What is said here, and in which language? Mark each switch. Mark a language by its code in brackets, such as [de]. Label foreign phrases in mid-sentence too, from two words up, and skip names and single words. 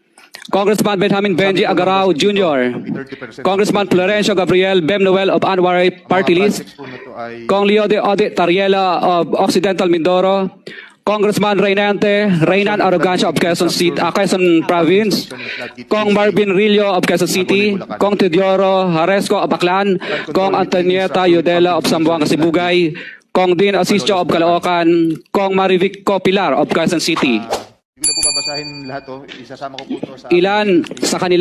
[en] Congressman Benjamin Benji Agarao Jr., Congressman Florencio Gabriel Bemnoel of Anwaray Party List, Kong Leo de Odit Tariela of Occidental Mindoro, Congressman Reynan Arrogancia of Quezon City, Quezon Province, Kong Marvin Rillo of Quezon City, Kong Teodoro Haresco of Aklan, Kong Antonieta Yudela of Zamboanga Sibugay, Kong Dean Asisio of Caloocan, Kong Marivic Copilar of Quezon City. [tl] Hindi ko na po babasahin lahat, oh. Isasama ko po ito sa... Ilan sa kanila